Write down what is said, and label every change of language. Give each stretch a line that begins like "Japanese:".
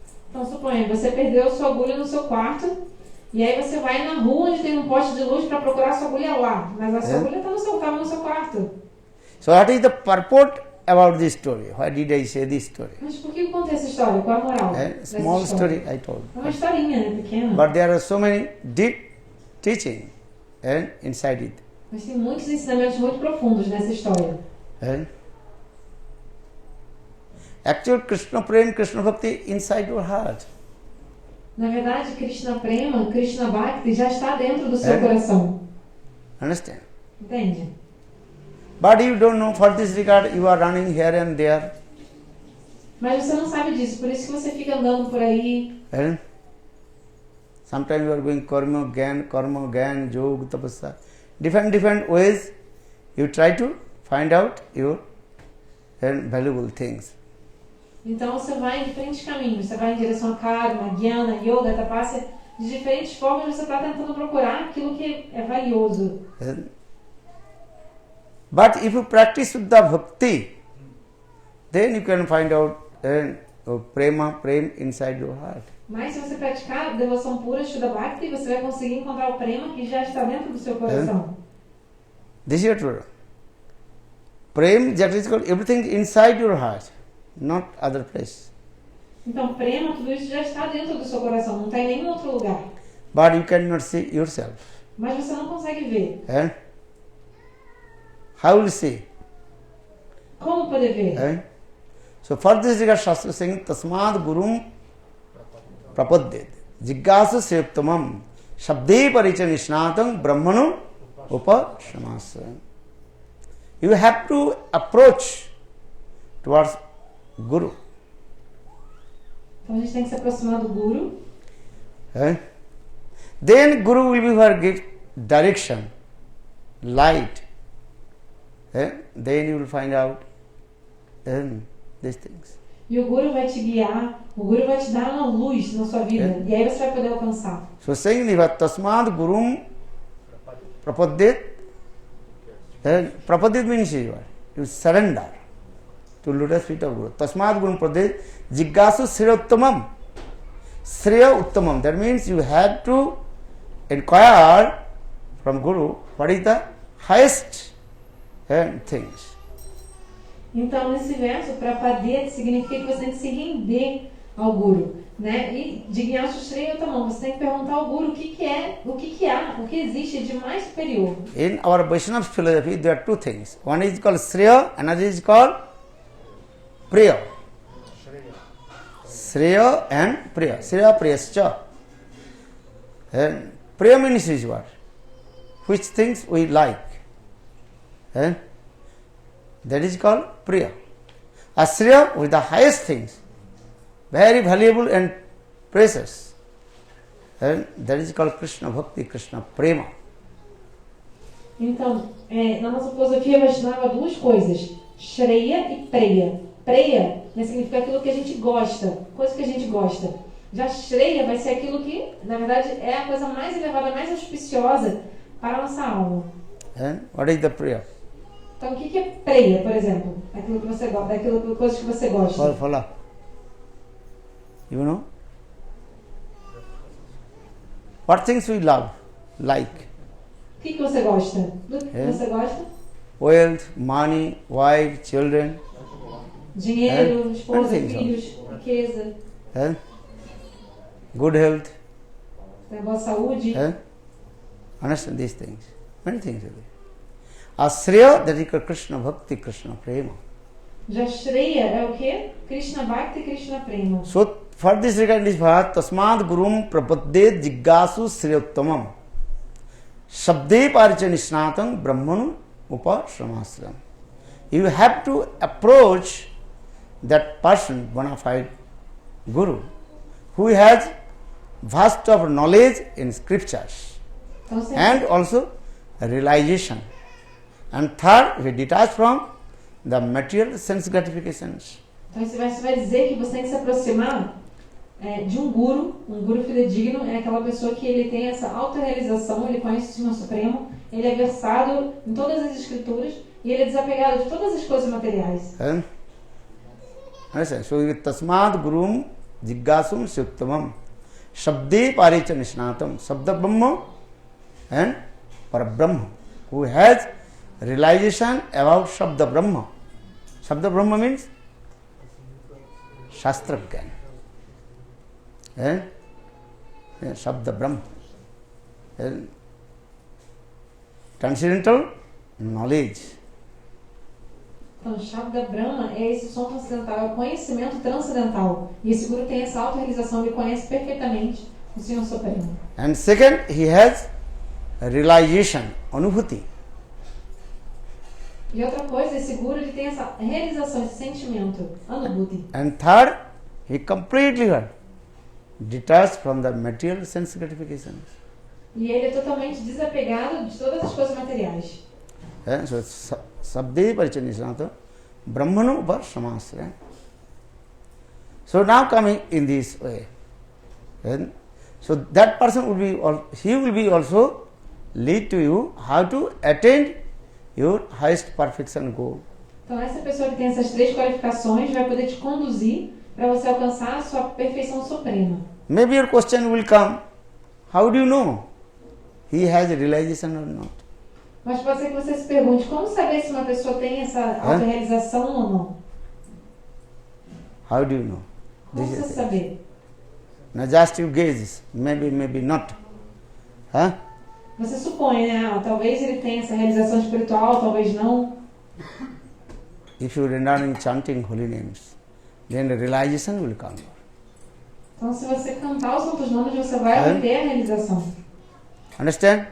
Portuguese: Então suponha, você perdeu sua agulha no seu quarto e aí você vai na rua onde tem um poste de luz para procurar sua agulha lá. Mas a sua agulha estava no seu quarto.
English: So what is the purport about this story? Why did I say this story?
Portuguese: Mas por que eu contei essa história? Qual a moral dessa
English: Small
Portuguese: história?
English: story I told.
Portuguese: É uma historinha, né? Pequena.
English: But there are so many deep teaching inside it.
Portuguese: Mas tem muitos ensinamentos muito profundos nessa história.
English: Actual Krishna Prem, Krishna Bhakti inside your heart.
Portuguese: Na verdade, Krishna Prema, Krishna Bhakti já está dentro do seu coração.
English: Understand?
Portuguese: Entende?
English: But you don't know, for this regard you are running here and there.
Portuguese: Mas você não sabe disso, por isso que você fica andando por aí.
English: Sometimes you are going karma, gyan, yoga, tapasya. Different ways you try to find out your and valuable things.
Portuguese: Então você vai em diferentes caminhos. Você vai em direção a karma, jnana, yoga, tapasya. De diferentes formas você está tentando procurar aquilo que é valioso.
English: But if you practice Shuddha Bhakti, then you can find out prema inside your heart.
Portuguese: Mas se você praticar devoção pura, Shuddha Bhakti, você vai conseguir encontrar o prema que já está dentro do seu coração.
English: This is true. Prem, that is called everything inside your heart, not other place.
Portuguese: Então, prema, tudo isso já está dentro do seu coração, não está em nenhum outro lugar.
English: But you cannot see yourself.
Portuguese: Mas você não consegue ver.
English: How will you see?
Portuguese: Como poder ver?
English: So for this regard, Shastra is saying,
Sanskrit: Tasmad Gurum Prapadyet Jiggasu Sevtamam Shabde Paricha Nishnatam Brahmanu Upashamasa.
English: You have to approach towards Guru.
Portuguese: Então a gente tem que se aproximar do Guru.
English: Then Guru will be for give direction, light. Then you will find out these things.
Portuguese: E o Guru vai te guiar, o Guru vai te dar uma luz na sua vida. E aí você vai poder alcançar.
English: So saying
Sanskrit: Tasmad Gurum Prapadyet.
English: Prapadyet means you surrender to lotus feet of Guru.
Sanskrit: Tasmad Gurum Prapadyet Jiggasu Shreyottamam. Shreya Uttamam.
English: That means you have to inquire from Guru what is the highest things.
Portuguese: Então, nesse verso, Prapadyet significa que você tem que se render ao Guru, né? E Jignasu Shreyottamam, você tem que perguntar ao Guru o que há, o que existe de mais superior.
English: In our Vaishnava philosophy, there are two things. One is called Shreya, another is called Priya. Shreya and Priya. Shreya Priyascha. Priya means is what? Which things we like. That is called Priya. Ashriya with the highest things, very valuable and precious. And that is called Krishna Bhakti, Krishna Prema.
Portuguese: Então, na nossa filosofia Vaishnava, duas coisas: Shreya e Preya. Preya, né, significa aquilo que a gente gosta, coisa que a gente gosta. Já Shreya vai ser aquilo que, na verdade, é a coisa mais elevada, mais auspiciosa para a nossa alma.
English: And what is the Priya?
Portuguese: Então, o que é Preya, por exemplo? Aquilo que você gosta, coisas que você gosta.
English: Fala. You know? What things we love, like?
Portuguese: O que você gosta? Do que você gosta?
English: Wealth, money, wife, children.
Portuguese: Dinheiro, esposa, filhos, riqueza.
English: Good health.
Portuguese: Boa saúde.
English: Understand these things. Many things. Ashriya, that is Krishna Bhakti, Krishna Prema.
Portuguese: Já Shreya é o quê? Krishna Bhakti, Krishna Prema.
English: So, for this regard, this bhat,
Sanskrit: Tasmad Gurum Prapadyet Jiggasu Shreyottamam Shabde Paricha Nishnatam Brahmanu Upashamasram.
English: You have to approach that person, bona fide Guru, who has vast of knowledge in scriptures and also realization. And third, we detach from the material sense gratifications.
Portuguese: Então esse verso vai dizer que você tem que se aproximar de um guru fidedigno, é aquela pessoa que ele tem essa autorrealização, ele conhece o Senhor Supremo, ele é versado em todas as escrituras e ele é desapegado de todas as coisas materiais.
Sanskrit: So, Tasmad Gurum Jiggasum Shreyottamam Shabde Paricha Nishnatam Sabda Brahma and Parabrahma,
English: who has realization about
Sanskrit: Shabda Brahma.
English: Shabda Brahma means Shastra Gyan. Shabda Brahma. Transcendental knowledge.
Portuguese: Então, Shabda Brahma é esse som transcendental, é o conhecimento transcendental. E esse Guru tem essa autorrealização, ele conhece perfeitamente o Senhor Supremo.
English: And second, he has realization, anubhuti.
Portuguese: E outra coisa, esse Guru ele tem essa realização, esse sentimento, anubhuti.
English: And third, he completely detached from the material sense gratifications.
Portuguese: E ele é totalmente desapegado de todas as coisas materiais.
Sanskrit: So, Sabde Paricha Nishnatam Brahmano Upasamasya.
English: So now coming in this way, and so that person will be, he will be also lead to you how to attain your highest perfection goal.
Portuguese: Então essa pessoa que tem essas 3 qualificações vai poder te conduzir para você alcançar a sua perfeição suprema.
English: Maybe your question will come, how do you know he has a realization or not?
Portuguese: Mas pode ser que você se pergunte, como saber se uma pessoa tem essa autorrealização ou não?
English: How do you know?
Portuguese: Como
English: This
Portuguese: você
English: is
Portuguese: saber?
English: now just you guess, maybe not. Huh?
Portuguese: Você supõe, né? Talvez ele tenha essa realização espiritual, talvez não.
English: If you render in chanting holy names, then the realization will come.
Portuguese: Então, se você cantar os santos nomes, você vai obter a realização.
English: Understand?